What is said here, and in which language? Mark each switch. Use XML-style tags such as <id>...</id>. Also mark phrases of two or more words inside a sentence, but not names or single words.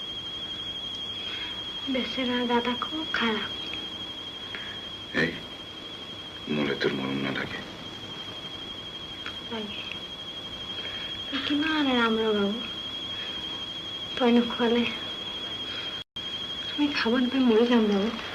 <bn>বেচারা দাদা খুব খারাপ। এই মনে তোর মরম না থাকে।</bn> <as>কিমান ৰামৰা বাবু, তই নোখোৱালে আমি খাব নাপাই মৰি যাম বাবু।</as>